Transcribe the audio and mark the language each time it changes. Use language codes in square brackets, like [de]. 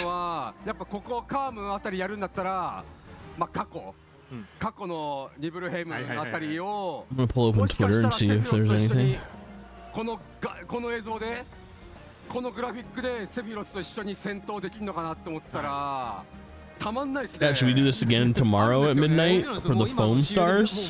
[ja] やっぱここカームあたりやるんだったらまあ過去のニブルヘイムあたりを [en] I'm gonna pull open Twitter and see if there's anything. [ja] この映像でこのグラフィックでセフィロスと一緒に戦闘できるのかなって思ったら [en] Yeah, should we do this again tomorrow at midnight for the foam stars?